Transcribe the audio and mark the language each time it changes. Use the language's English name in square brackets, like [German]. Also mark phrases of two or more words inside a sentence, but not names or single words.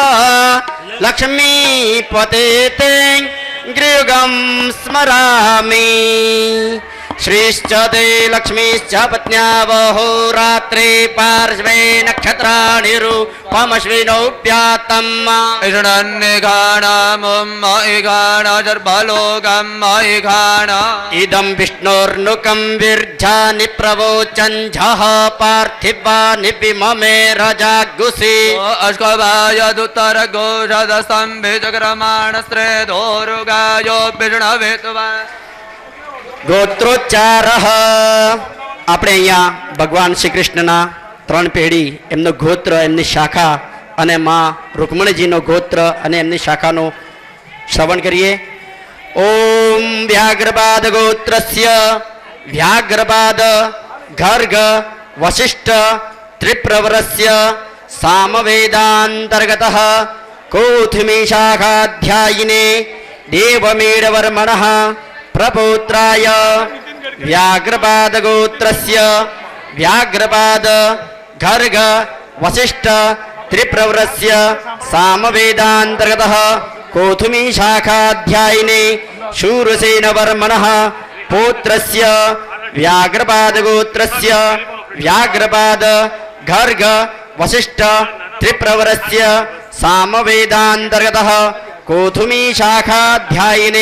[Sanskrit] लक्ष्मीपते ते गृहं स्मरामि श्रीश्च ते लक्ष्मीश्च पत्न्यावहोरात्रे पार्श्वे नक्षत्राणि रूपमश्विनोऽप्यातम् इदं विष्णोर्नुकं विर्जानि प्रवोचन् झः पार्थिवानि विममे रजागुषि अश्वभायदुत्तरगोषदस्तम्भिचक्रमाणस्त्रेधोरुगायो विष्णवे [Gujarati] गोत्रोच्चार આપણે અહીંયા ભગવાન શ્રી કૃષ્ણના ત્રણ પેઢી એમનું ગોત્ર એમની શાખા અને માં રૂકમણીજીનો ગોત્ર અને એમની શાખાનો શ્રવણ કરીએ. [Sanskrit] ઓમ વ્યાઘ્રપાદ ગોત્રસ્ય વ્યાઘ્રપાદ ગર્ગ વશિષ્ઠ ત્રિપ્રવરસ્ય સામવેદાંતર્ગતઃ કોથમી શાખાધ્યાયિને દેવમેઢवर्मणः प्रपौत्राय व्याघ्रपाद गोत्रस्य व्याघ्रपाद गर्ग वशिष्ठ त्रिप्रवरस्य सामवेदांतर्गतः कोथुमी शाखाध्यायिने शूरसेनवर्मणः पौत्रस्य व्याघ्रपाद गोत्रस्य व्याघ्रपाद गर्ग वशिष्ठ त्रिप्रवरस्य सामवेदांतर्गतः कोथुमी शाखाध्यायिने